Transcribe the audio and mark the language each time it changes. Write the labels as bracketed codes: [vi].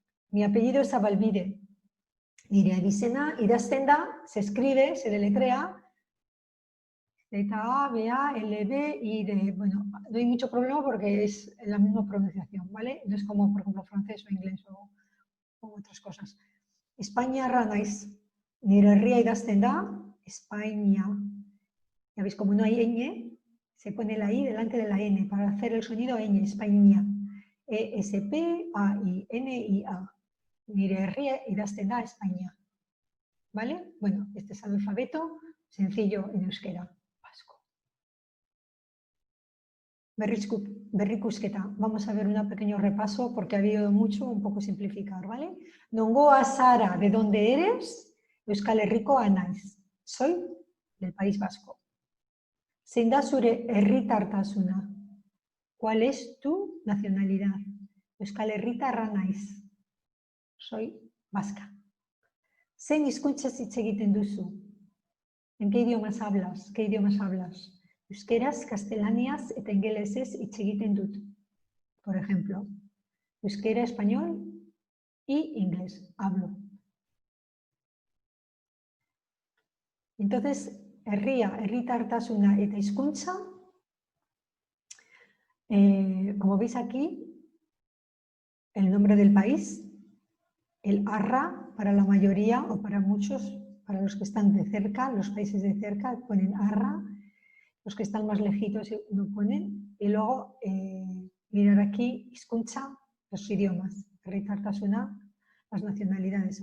[es] Mi apellido es Zabalbide. [eu] Nire abizena idazten da, [es] se escribe, se deletrea, Z-A, B-A, L-B y D. Bueno, no hay mucho problema porque es la misma pronunciación, ¿vale? No es como, por ejemplo, francés o inglés o otras cosas. [eu] España ranaiz. Nire herria idazten da, España. [es] Ya veis, como no hay ñ, se pone la I delante de la N para hacer el sonido ñ, España. E-S-P-A-I-N-I-A. [eu] Nire herria idazten da, España. [es] ¿Vale? Bueno, este es el alfabeto sencillo en euskera. Berrikusketa. Vamos a ver un pequeño repaso porque ha habido mucho, un poco simplificar, ¿vale? [eu] Nongoa Sara, [es] ¿de dónde eres? [eu] Euskal Herrikoa naiz. [es] Soy del País Vasco. [eu] Zein da zure herritartasuna? [es] ¿Cuál es tu nacionalidad? [eu] Euskal Herritarra naiz. [es] Soy vasca. [eu] Zein hizkuntzaz hitz egiten duzu? [es] ¿En qué idiomas hablas? ¿Qué idiomas hablas? [eu] Euskeraz, gaztelaniaz eta ingelesez hitz egiten dut. [es] Por ejemplo, euskera, español y inglés. Hablo. Entonces, herria, herritartasuna eta hizkuntza, como veis aquí, el nombre del país, el arra para la mayoría o para muchos, para los que están de cerca, los países de cerca ponen arra, los que están más lejitos no ponen, y luego mirar aquí, hizkuntza, los idiomas, herritartasuna, las nacionalidades.